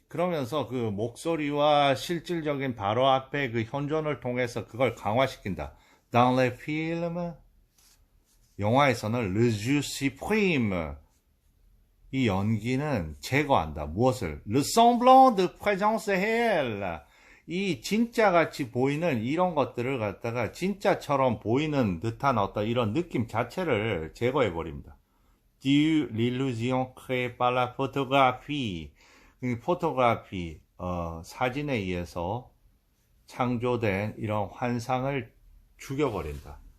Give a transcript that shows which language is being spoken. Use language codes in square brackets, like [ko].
[ko] 그러면서 그 목소리와 실질적인 바로 앞에 그 현존을 통해서 그걸 강화시킨다. [fr] Dans les films. [ko] 영화에서는 [fr] le jeu supprime. [ko] 이 연기는 제거한다. 무엇을? [fr] Le semblant de présence réelle. [ko] 이 진짜같이 보이는 이런 것들을 갖다가 진짜처럼 보이는 듯한 어떤 이런 느낌 자체를 제거해버립니다. [fr] Du l'illusion créée par la photographie. [ko] 포토그래피, 사진에 의해서 창조된 이런 환상을 죽여버린다.